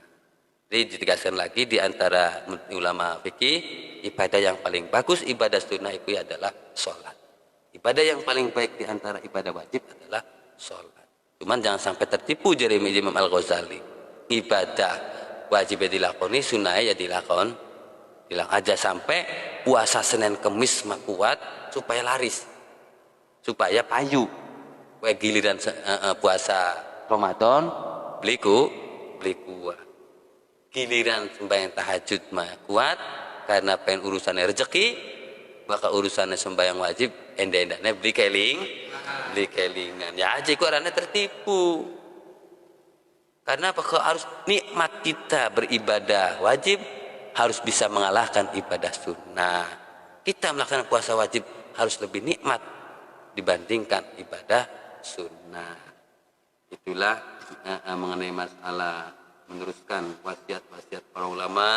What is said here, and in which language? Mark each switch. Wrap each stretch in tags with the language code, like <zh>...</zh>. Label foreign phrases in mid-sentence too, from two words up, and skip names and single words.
<id>Jadi ditegaskan lagi di antara ulama fikih, ibadah yang paling bagus ibadah sunnah itu adalah sholat. Ibadah yang paling baik di antara ibadah wajib adalah sholat. Cuman jangan sampai tertipu jari Imam Al-Ghazali. Ibadah wajib dilakoni, sunnah ya dilakon aja sampai puasa Senin Kemis mah kuat supaya laris, supaya payu. Giliran puasa Ramadan beli kuat. Giliran sembahyang tahajud mah kuat karena pengen urusannya rezeki, maka urusannya sembahyang wajib</id> <jv>ende-endane beli kelingan ya aja iku arane</jv> <id>tertipu. Karena apa? Harus nikmat kita beribadah wajib harus bisa mengalahkan ibadah sunnah. Kita melaksanakan puasa wajib harus lebih nikmat dibandingkan ibadah sunnah. Itulah mengenai masalah meneruskan wasiat-wasiat para ulama.</id>